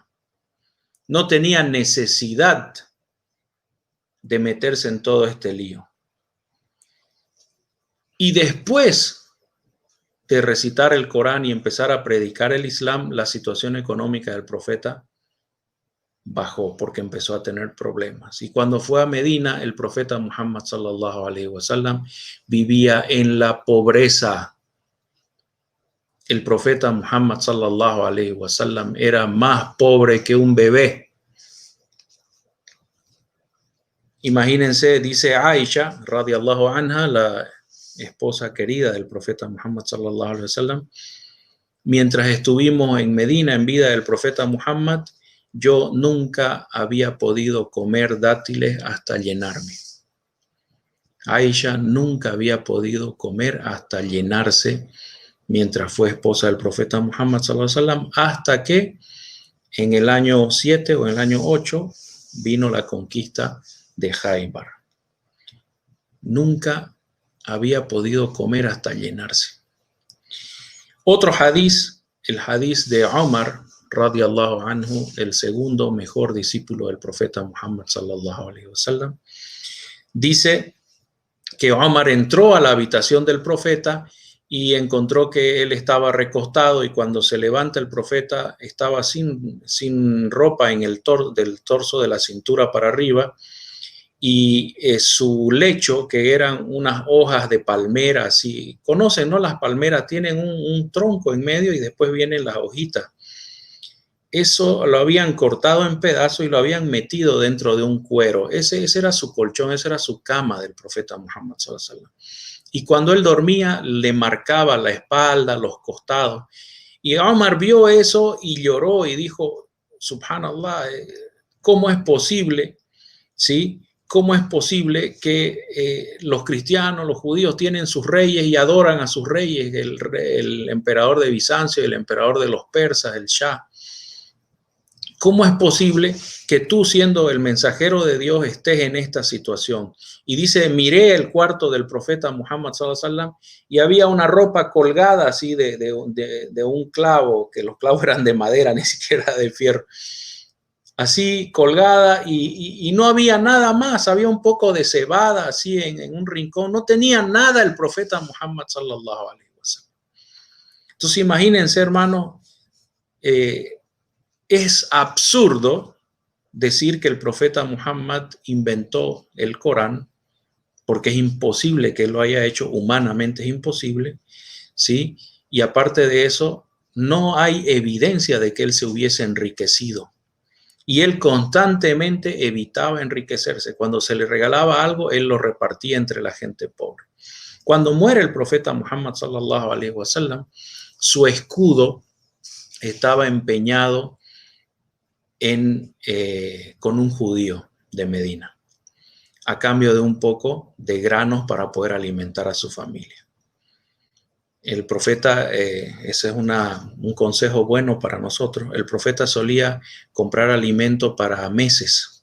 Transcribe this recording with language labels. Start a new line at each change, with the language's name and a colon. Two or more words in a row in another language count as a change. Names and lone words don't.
Spanish: No tenía necesidad de meterse en todo este lío. Y después de recitar el Corán y empezar a predicar el Islam, la situación económica del profeta bajó porque empezó a tener problemas. Y cuando fue a Medina, el profeta Muhammad
Arabic: صلى الله عليه وسلم
Spanish: vivía en la pobreza. El profeta Muhammad
Arabic: صلى الله عليه وسلم
Spanish: era más pobre que un bebé. Imagínense, dice Aisha
Arabic: رضي الله عنها,
Spanish: la esposa querida del profeta Muhammad
Arabic: صلى الله عليه وسلم,
Spanish: mientras estuvimos en Medina en vida del profeta Muhammad, yo nunca había podido comer dátiles hasta llenarme. Aisha nunca había podido comer hasta llenarse mientras fue esposa del profeta Muhammad
Arabic: صلى الله عليه وسلم,
Spanish: hasta que en el año 7 o en el año 8 vino la conquista de Khaybar. Nunca había podido comer hasta llenarse. Otro hadiz, el hadiz de Omar
Arabic: رضي الله عنه,
Spanish: el segundo mejor discípulo del profeta Muhammad
Arabic: صلى الله عليه وسلم,
Spanish: dice que Omar entró a la habitación del profeta y encontró que él estaba recostado, y cuando se levanta el profeta estaba sin ropa en el del torso de la cintura para arriba, y su lecho, que eran unas hojas de palmera, así, conocen, ¿no? Las palmeras tienen un tronco en medio y después vienen las hojitas. Eso lo habían cortado en pedazos y lo habían metido dentro de un cuero. Ese era su colchón, esa era su cama del profeta Muhammad
Arabic: صلى الله عليه وسلم.
Spanish: Y cuando él dormía, le marcaba la espalda, los costados. Y Omar vio eso y lloró y dijo, subhanallah, ¿cómo es posible? ¿Sí? ¿Cómo es posible que los cristianos, los judíos tienen sus reyes y adoran a sus reyes, el emperador de Bizancio, el emperador de los persas, el Shah? ¿Cómo es posible que tú, siendo el mensajero de Dios, estés en esta situación? Y dice, miré el cuarto del profeta Muhammad
Arabic: صلى الله عليه وسلم
Spanish: y había una ropa colgada así de un clavo, que los clavos eran de madera, ni siquiera de fierro. Así colgada, y no había nada más, había un poco de cebada así en un rincón, no tenía nada el profeta Muhammad
Arabic: صلى الله عليه وسلم.
Spanish: Entonces imagínense, hermanos, es absurdo decir que el profeta Muhammad inventó el Corán, porque es imposible que lo haya hecho, humanamente es imposible, ¿sí? Y aparte de eso, no hay evidencia de que él se hubiese enriquecido. Y él constantemente evitaba enriquecerse. Cuando se le regalaba algo, él lo repartía entre la gente pobre. Cuando muere el profeta Muhammad
Arabic: صلى الله عليه وسلم,
Spanish: su escudo estaba empeñado con un judío de Medina, a cambio de un poco de granos para poder alimentar a su familia. El profeta, ese es un consejo bueno para nosotros, el profeta solía comprar alimento para meses.